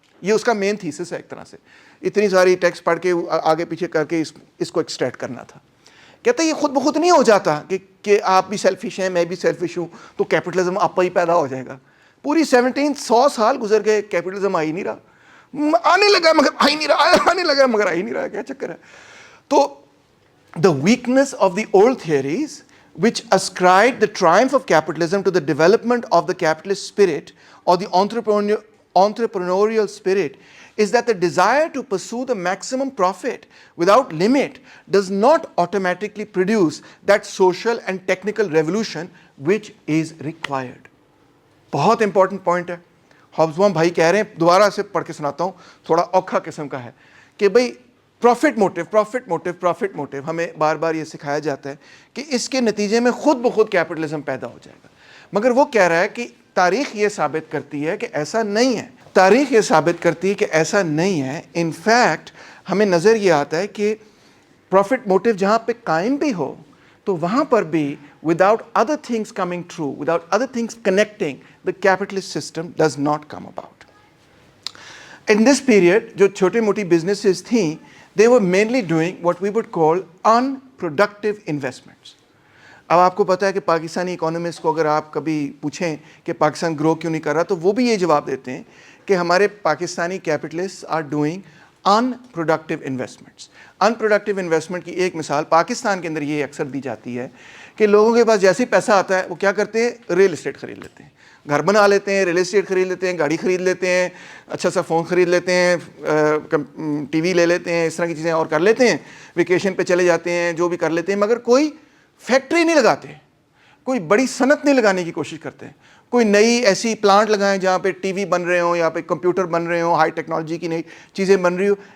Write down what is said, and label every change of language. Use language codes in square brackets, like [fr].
[ur] یہ اس کا مین تھیسس ہے ایک طرح سے, اتنی ساری ٹیکسٹ پڑھ کے آگے پیچھے کر کے اس کو ایکسٹریکٹ کرنا تھا. کہتا ہے یہ خود بخود نہیں ہو جاتا کہ آپ بھی سیلفش ہیں میں بھی سیلفش ہوں تو کیپٹلزم آپ ہی پیدا ہو جائے گا. پوری 100 سال گزر گئے, کیپٹلزم آ ہی نہیں رہا, آنے لگا مگر آ ہی نہیں رہا, آنے لگا مگر آ ہی نہیں رہا, کیا چکر ہے. تو [en] the weakness of the old theories which ascribed the triumph of capitalism to the development of the capitalist spirit or the entrepreneurial spirit is that the desire to pursue the maximum profit without limit does not automatically produce that social and technical revolution which is required. [ur] بہت important point ہے. ہابسبام بھائی کہہ رہے ہیں, دوبارہ سے پڑھ کے سناتا ہوں, تھوڑا اوکھا قسم کا ہے, کہ بھئی پروفٹ موٹیو ہمیں بار بار یہ سکھایا جاتا ہے کہ اس کے نتیجے میں خود بخود کیپٹلزم پیدا ہو جائے گا. مگر وہ کہہ رہا ہے کہ تاریخ یہ ثابت کرتی ہے کہ ایسا نہیں ہے. تاریخ یہ ثابت کرتی ہے کہ ایسا نہیں ہے. ان فیکٹ ہمیں نظر یہ آتا ہے کہ پروفٹ موٹیو جہاں پہ قائم بھی ہو تو وہاں پر بھی [en] without other things coming true, without other things connecting, the capitalist system does not come about. In this period, [ur] جو چھوٹی موٹی [en] businesses [ur] تھیں, [en] they were mainly doing what we would call unproductive investments. [ur] اب آپ کو پتا ہے کہ پاکستانی اکانومسٹ کو اگر آپ کبھی پوچھیں کہ پاکستان گرو کیوں نہیں کر رہا, تو وہ بھی یہ جواب دیتے ہیں کہ ہمارے Pakistani capitalist are doing unproductive investments. unproductive investment کی ایک مثال پاکستان کے اندر یہ اکثر دی جاتی ہے کہ لوگوں کے پاس جیسے پیسہ آتا ہے وہ کیا کرتے ہیں, ریل اسٹیٹ خرید لیتے ہیں, گھر بنا لیتے ہیں, ریل اسٹیٹ خرید لیتے ہیں, گاڑی خرید لیتے ہیں, اچھا سا فون خرید لیتے ہیں, ٹی وی لے لیتے ہیں, اس طرح کی چیزیں اور کر لیتے ہیں, ویکیشن پہ چلے جاتے ہیں, جو بھی کر لیتے ہیں, مگر کوئی فیکٹری نہیں لگاتے, کوئی بڑی صنعت نہیں لگانے کی کوشش کرتے ہیں, کوئی نئی ایسی پلانٹ لگائیں جہاں پہ ٹی وی بن رہے ہوں, یہاں پہ کمپیوٹر بن رہے ہوں, ہائی ٹیکنالوجی کی نئی چیزیں بن رہی ہوں.